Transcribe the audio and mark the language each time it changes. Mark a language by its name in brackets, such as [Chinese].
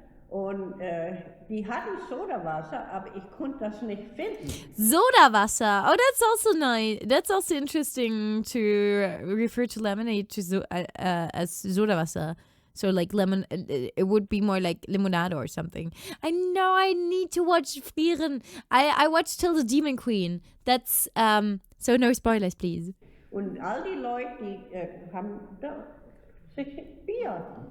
[German] Und die hatten Sodawasser, aber ich konnte das nicht finden. [English] Sodawasser. Oh, that's also nice. That's also interesting to refer to lemonade as Sodawasser. So like lemon, it would be more like limonade or something. I know I need to watch Frieren. I watched Till the Demon Queen. That's, so no spoilers, please. [German] Und all die Leute, die haben da sich Bier.